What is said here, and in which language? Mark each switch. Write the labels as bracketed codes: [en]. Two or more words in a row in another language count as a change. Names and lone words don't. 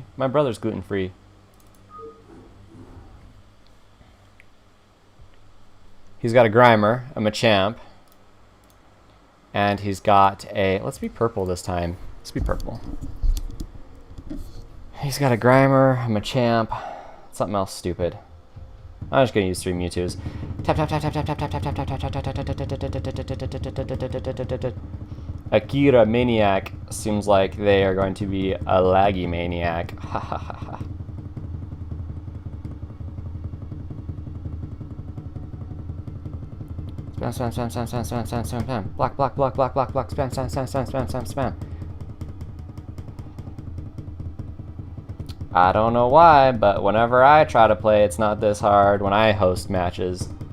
[en] My brother's gluten-free. He's got a Grimer, a Machamp, and he's got a... Let's be purple this time. Let's be purple. He's got a Grimer, a Machamp, something else stupid. I'm just gonna use 3 Mewtwo's. Tap tap tap tap tap tap tap tap tap tap tap tap. Akira Maniac seems like they are going to be a laggy maniac. Ha ha ha ha. Spam, spam, spam, spam, spam, spam, spam, spam, spam. Block, block, block, block, block, block, spam, spam, spam, spam, spam, spam, spam. I don't know why, but whenever I try to play, it's not this hard when I host matches.